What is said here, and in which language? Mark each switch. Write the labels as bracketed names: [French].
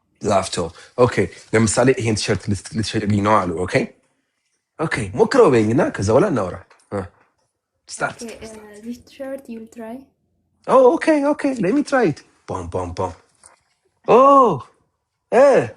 [Amharic] ላፍቶ ኦኬ ለምሳሌ ይሄን ቲሸርት ልትሸጥልኝ ነው አሉ ኦኬ ኦኬ ሞክረው በይኝና ከዛ በኋላ እናውራ ስታርት [English] Okay, this shirt you'll try. ኦ ኦኬ let me try it ቦም ኦ እ